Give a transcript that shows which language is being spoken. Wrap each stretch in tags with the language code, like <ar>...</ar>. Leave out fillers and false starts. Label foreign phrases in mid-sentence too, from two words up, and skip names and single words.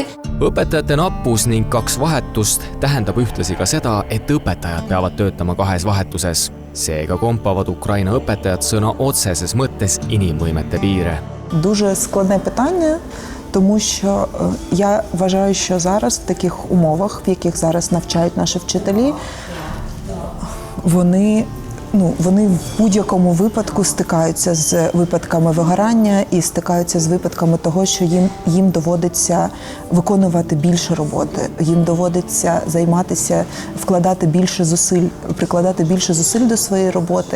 <et>Õpetajate nappus ning 2 vahetust tähendab ühtlasi ka seda, et õpetajad peavad töötama 2 vahetuses. Seega kompavad Ukraina õpetajad sõna otseses mõttes inimvõimete piire.</et> <uk>Дуже складне питання, тому що я вважаю, що зараз в таких умовах, в яких зараз навчають наші вчителі, вони вони в будь-якому випадку стикаються з випадками вигорання і стикаються з випадками того, що їм доводиться виконувати більше роботи, їм доводиться займатися, вкладати більше зусиль, прикладати більше зусиль до своєї роботи.</uk>